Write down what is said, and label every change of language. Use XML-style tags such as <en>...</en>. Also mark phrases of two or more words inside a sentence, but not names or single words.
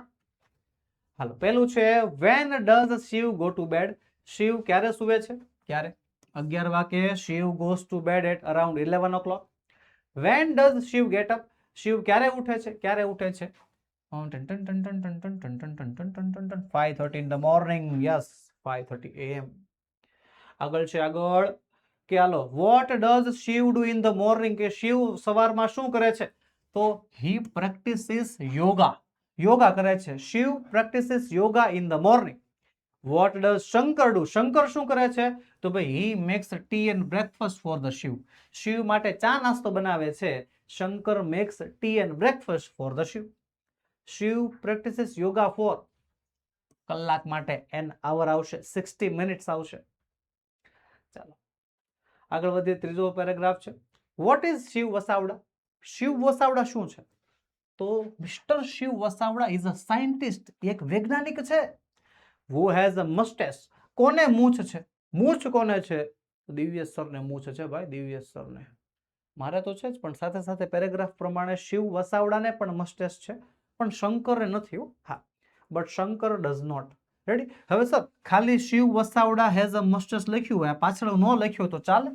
<gu>હાલો, પહેલું છે</gu> <en>when does Shiv go to bed.</en> <gu>શિવ ક્યારે સૂવે છે? ક્યારે? 11 વાગે</gu> <en>Shiv goes to bed at around 11 o'clock. when does Shiv get up.</en> <gu>શિવ ક્યારે ઉઠે છે? ક્યારે ઉઠે છે?</gu> <en>5:30 in the morning. Yes, 5:30 AM.</en> <gu>આગળ છે આગળ કે હાલો,</gu> <en>what does શિવ do in the morning?</en> <gu>કે શિવ સવારમાં શું કરે છે? તો</gu> <en>he practices yoga.</en> <gu>યોગા કરે છે.</gu> <en>શિવ practices yoga in the morning. What does શંકર do?</en> <gu>શંકર શું કરે છે? તો ભાઈ</gu> <en>he makes tea and breakfast for the શિવ.</en> <gu>શિવ માટે ચા નાસ્તો બનાવે છે.</gu> <en>શંકર makes tea and breakfast for the શિવ. શિવ practices yoga for</en> <gu>કલાક માટે</gu> <en>an hour આવશે, 60 minutes આવશે.</en> <gu>ચાલો આગળ વધીએ. ત્રીજો પેરેગ્રાફ છે</gu> <en>what is</en> <gu>શિવ વસાવડા. શિવ વસાવડા શું છે?</gu> <en>તો Mister Shiv Vasavada is a scientist,</en> <gu>એક વૈજ્ઞાનિક છે.</gu> <en>who has a mustache.</en> <gu>કોને મૂછ છે? મૂછ કોને છે? દિવ્યેશ સરને મૂછ છે ભાઈ, દિવ્યેશ સરને. મારે તો છે જ, પણ સાથે સાથે પેરેગ્રાફ પ્રમાણે શિવ વસાવડાને પણ મસ્ટેસ છે, પણ શંકરને નથી.</gu> <en>હા, but Shankar does not. Ready?</en> <gu>હવે સર ખાલી</gu> <en>Shiv Vasavada has a mustache</en> <gu>લખ્યું હોય, પાછળ ન લખ્યું તો ચાલે?</gu>